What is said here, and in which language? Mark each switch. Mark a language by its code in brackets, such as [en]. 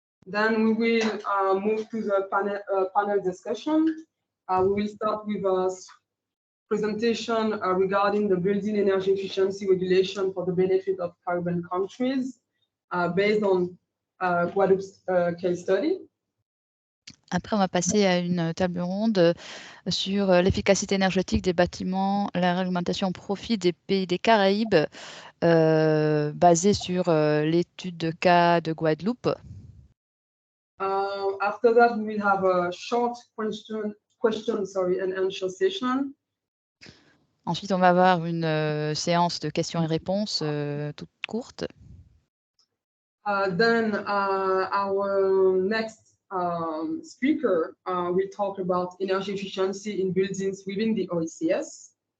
[en] Then we will move to the panel discussion. We will start with a presentation regarding the building energy efficiency regulation for the benefit of Caribbean countries based on Guadeloupe's case study. [fr] Après, on va passer à une table ronde sur l'efficacité énergétique des bâtiments, la réglementation au profit des pays des Caraïbes, basée sur l'étude de cas de Guadeloupe. [en] After that, we will have a short question and answer session. [fr] Ensuite, on va avoir une séance de questions et réponses toute courte. [en] Then our next speaker will talk about energy efficiency in buildings within the OECS.